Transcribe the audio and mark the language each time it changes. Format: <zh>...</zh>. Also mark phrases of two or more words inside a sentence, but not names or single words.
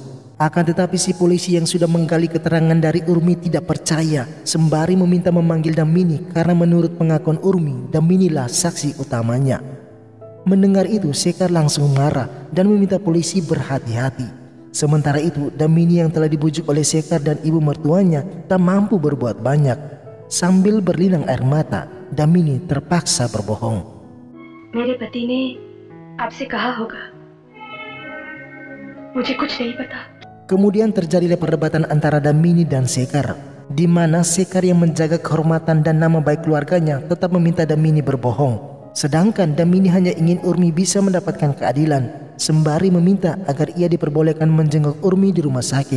<id>Akan tetapi si polisi yang sudah menggali keterangan dari Urmi tidak percaya, sembari meminta memanggil Damini karena menurut pengakuan Urmi, Daminilah saksi utamanya. Mendengar itu, Sekar langsung marah dan meminta polisi berhati-hati. Sementara itu, Damini yang telah dibujuk oleh Sekar dan ibu mertuanya tak mampu berbuat banyak. Sambil berlinang air mata, Damini terpaksa berbohong.</id> <hi>मेरे पति ने आपसे कहा होगा मुझे कुछ नहीं पता.</hi> <id>Kemudian terjadilah perdebatan antara Damini dan Sekar, di mana Sekar yang menjaga kehormatan dan nama baik keluarganya tetap meminta Damini berbohong. Sedangkan Damini hanya ingin Urmi bisa mendapatkan keadilan, sembari meminta agar ia diperbolehkan menjenguk Urmi di rumah sakit.</id>